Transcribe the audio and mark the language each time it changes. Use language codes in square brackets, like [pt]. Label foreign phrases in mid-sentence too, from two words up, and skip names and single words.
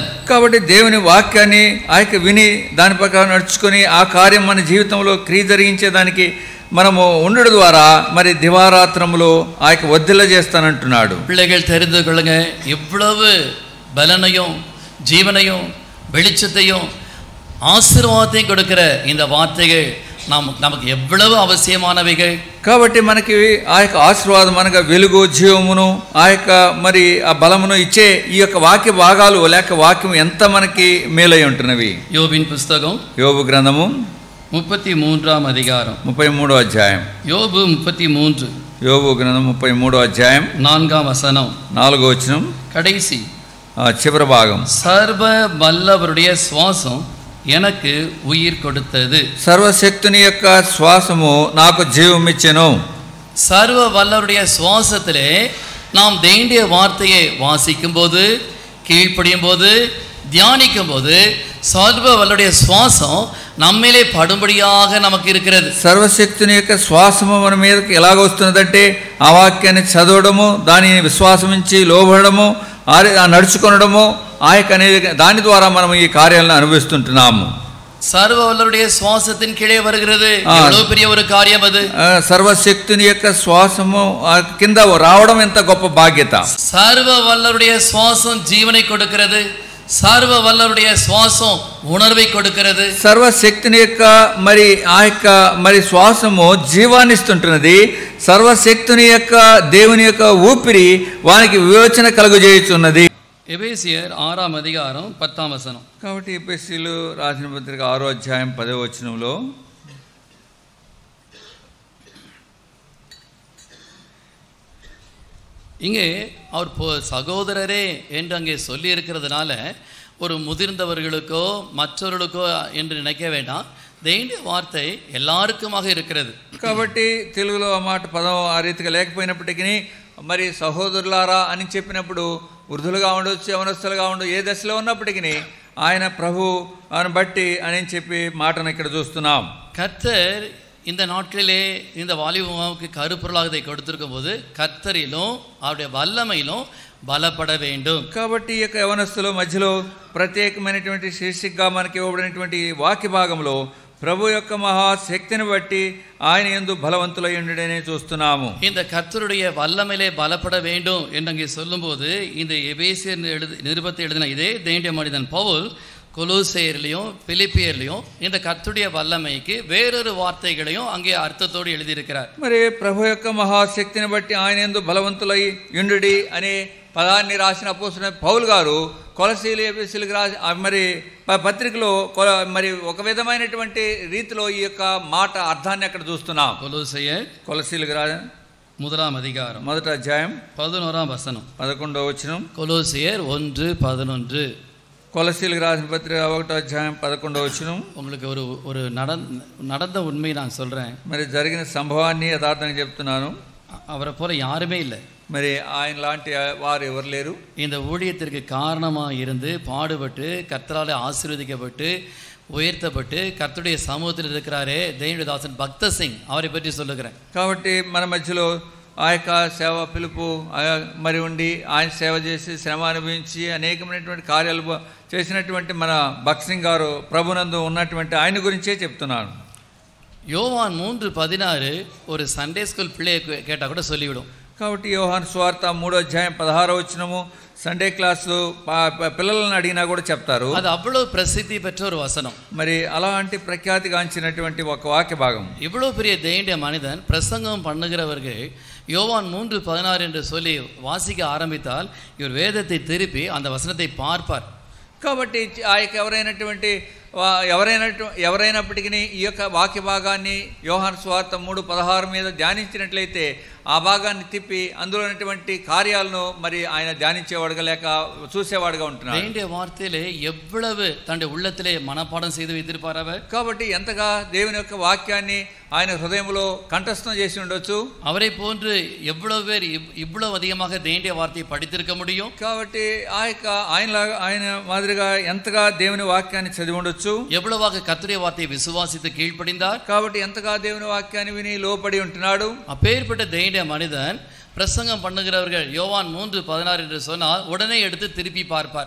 [te] కాబట్టి దేవుని వాక్యాన్ని విని దాని ప్రకారం నడుచుకొని ఆ కార్యం మన జీవితంలో క్రియ జరిగించేదానికి మనము ఉండడం ద్వారా మరి దివారాత్రములో వద్దిల్ల చేస్తానంటున్నాడు. [ta] பிள்ளைகள் தெரிந்து கொள்ளுங்க, இவ்வளவு பலனையும் ஜீவனையும் வெளிச்சத்தையும் ஆசீர்வாதத்தையும் கொடுக்கிற இந்த வார்த்தைகள் நமக்கு எவ்வளவு அவசியமானவைகள். [te] కాబట్టి మనకి ఆశీర్వాదం అనగా వెలుగు, జీవమును మరి ఆ బలమును ఇచ్చే ఈ యొక్క వాక్య భాగాలు లేక వాక్యం ఎంత మనకి మేలై ఉంటున్నవి. యోబిన్ పుస్తకం, యోబు గ్రంథము 33వ అధ్యాయం, 33వ అధ్యాయం. యోబు 33, యోబు గ్రంథం 33వ అధ్యాయం 4వ వచనం, 4వ వచనం, [ta] கடைசி [te] చివరి భాగం. [ta] சர்வ வல்லவருடைய சுவாசம் எனக்கு உயிர் கொடுத்தது. [te] సర్వశక్తిని యొక్క శ్వాసము నాకు జీవం ఇచ్చెను. [ta] சர்வ வல்லவருடைய சுவாசத்திலே நாம் தேவனுடைய வார்த்தையை வாசிக்கும் போது, கீழ்ப்படியும் போது, தியானிக்கும் போது சர்வ வல்லவருடைய சுவாசம் நம்மிலே படும்படியாக நமக்கு இருக்கிறது. [te] సర్వశక్తిని యొక్క శ్వాసము మన మీదకి ఎలాగ వస్తున్నదంటే ఆ వాక్యాన్ని చదవడము, దానిని విశ్వాసమించి లోబడము, నడుచుకొనడము, దాని ద్వారా మనం ఈ కార్యాలను అనుభవిస్తుంటున్నాము. [ta] சர்வ வல்லவருடைய சுவாசத்தின் கீழே வருகிறது. எவ்வளவு பெரிய ஒரு காரியம் அது. [te] సర్వశక్తిని యొక్క శ్వాసము కింద రావడం ఎంత గొప్ప బాధ్యత. [ta] சர்வ வல்லவருடைய சுவாசம் ஜீவனை கொடுக்கிறது. சர்வ வல்லவருடைய சுவாசம் உணர்வை கொடுக்கிறது. [te] సర్వశక్తిని యొక్క మరి శ్వాసము జీవాన్ని ఇస్తుంటున్నది. సర్వశక్తిని యొక్క దేవుని యొక్క ఊపిరి వానికి వివేచన కలుగజేయుచున్నది. ఎబేసియర్ 6వ అధ్యాయం 10వ వచనం. కాబట్టి ఎబేసీయులు రాసిన పత్రిక 6వ అధ్యాయం 10వ వచనంలో [ta] இங்கே அவர் சகோதரரே என்று அங்கே சொல்லி இருக்கிறதுனால ஒரு முதிர்ந்தவர்களுக்கோ மற்றவர்களுக்கோ என்று நினைக்க வேண்டாம். தேவனுடைய வார்த்தை எல்லாருக்குமாக இருக்கிறது. [te] కాబట్టి తెలుగులో ఆ మాట పదం ఆ రీతిగా లేకపోయినప్పటికీ మరి సహోదరులారా అని చెప్పినప్పుడు వృద్ధులుగా ఉండొచ్చు, యవనస్తులుగా ఉండొచ్చు, ఏ దశలో ఉన్నప్పటికీ ఆయన ప్రభు అని బట్టి అని చెప్పి మాటను ఇక్కడ చూస్తున్నాం. [ta] கர்த்தர் இந்த நாட்களிலே இந்த வாலிபமாவுக்கு கருப்பொருளாக இதை கொடுத்திருக்கும் போது கர்த்தரிலும் அவருடைய வல்லமையிலும் బలపడ வேண்டும். [te] కాబట్టి ఈ యొక్క యవనస్తుల మధ్యలో ప్రత్యేకమైనటువంటి శీర్షికగా మనకి ఇవ్వబడినటువంటి వాక్య భాగంలో ప్రభు యొక్క మహాశక్తిని బట్టి ఆయన యందు బలవంతులై ఉండడనే చూస్తున్నాము. [ta] இந்த கர்த்தருடைய வல்லமையிலே பலப்பட வேண்டும் என்று அங்கே சொல்லும்போது இந்த எபேசியர் நிருபத்தை எழுதின இதே தேவனுடைய மனிதன் பவுல் கொலோசையர்லையும் பிலிப்பியர்லையும் இந்த கர்த்தருடைய வல்லமைக்கு வேறொரு வார்த்தைகளையும் அங்கே அர்த்தத்தோடு எழுதியிருக்கிறார். [te] మరి ప్రభు యొక్క మహాశక్తిని బట్టి ఆయన యందు బలవంతులై ఉండుడి అనే పదాన్ని రాసిన అపోస్తలుడైన పౌలు గారు కొలసీలు ఎఫెసీయులకు రాసి మరి పత్రికలో మరి ఒక విధమైనటువంటి రీతిలో ఈ యొక్క మాట అర్థాన్ని అక్కడ చూస్తున్నాం. కొలసీలకు రాసిన 1వ అధ్యాయం 1వ అధ్యాయం 11వ వచనం 11వ వచనం. [ta] கொலோசியர் 1:11. [te] కొలసీలకు రాసిన పత్రిక 1వ అధ్యాయం 11వ వచనం. [ta] உங்களுக்கு ஒரு நடந்த உண்மையை நான் சொல்றேன். [te] మరి జరిగిన సంభవాన్ని యథార్థంగా చెప్తున్నాను. [ta] அவரை போல யாருமே இல்லை. [te] మరి ఆయన లాంటి వారు ఎవరు లేరు. [ta] இந்த ஊழியத்திற்கு காரணமாக இருந்து பாடுபட்டு கர்த்தராலே ஆசீர்வதிக்கப்பட்டு உயர்த்தப்பட்டு கர்த்தருடைய சமூகத்தில் இருக்கிறாரே தேவனுடைய தாசன் பக்த சிங், அவரை பற்றி சொல்லுகிறேன். [te] కాబట్టి మన మధ్యలో ఆ యొక్క సేవ పిలుపు మరి ఉండి ఆయన సేవ చేసి శ్రమ అనుభవించి అనేకమైనటువంటి కార్యాలు చేసినటువంటి మన భక్త్ సింగ్ గారు ప్రభునందు ఉన్నటువంటి ఆయన గురించే చెప్తున్నాను. [ta] யோவான் 3:16 ஒரு [en] Sunday school [ta] பிள்ளையை கேட்டால் கூட சொல்லிவிடும். [te] కాబట్టి యోహాను సువార్త 3వ అధ్యాయం 16వ వచనము [en] Sunday class [te] పిల్లలను అడిగినా కూడా చెప్తారు. [ta] అది అவ்வளவு ప్రసిద్ధి பெற்ற ஒரு வசனம். [te] మరి అలాంటి ప్రఖ్యాతిగాంచినటువంటి ఒక వాక్య భాగం. [ta] இவ்வளவு பெரிய தேவனுடைய மனிதன் பிரசங்கம் பண்ணுகிறவர்கள் யோவான் 3:16 என்று சொல்லி வாசிக்க ஆரம்பித்தால் இவர் வேதத்தை திருப்பி அந்த வசனத்தை பார்ப்பார். [te] కాబట్టి ఆ యొక్క ఎవరైనటువంటి ఎవరైనప్పటికీ ఈ యొక్క వాక్య భాగాన్ని యోహాను సువార్త 3:16 మీద ధ్యానించినట్లయితే ఆ భాగాన్ని తిప్పి అందులో ఉన్నటువంటి కార్యాలను మరి ఆయన ధ్యానించేవాడుగా లేక చూసేవాడుగా ఉంటున్నాడు. [ta] வேண்டிய வார்த்தையிலே எவ்வளவு தன்னுடைய உள்ளத்திலே மனப்பாடம் செய்து வைத்திருப்பார் அவர். [te] కాబట్టి ఎంతగా దేవుని యొక్క వాక్యాన్ని ఆయన హృదయంలో కంఠస్థం చేసి ఉండొచ్చు. [ta] அவரை போன்று எவ்வளவு பேர் இவ்வளவு அதிகமாக தேவனுடைய வார்த்தையை படித்திருக்க முடியும்? [te] కాబట్టి ఆయన మాదిరిగా ఎంతగా దేవుని వాక్యాన్ని చదివి ఉండొచ్చు. [ta] எவ்வளவாக கர்த்தருடைய வார்த்தையை விசுவாசித்து கீழ்ப்படிந்தார். [te] కాబట్టి ఎంతగా దేవుని వాక్యాన్ని విని లోపడి ఉంటున్నాడు. [ta] அப்பேற்பட்ட தேவனுடைய மனிதன் பிரசங்கம் பண்ணுகிறவர்கள் யோவான் 3:16 என்று சொன்னால் உடனே எடுத்து திருப்பி பார்ப்பார்.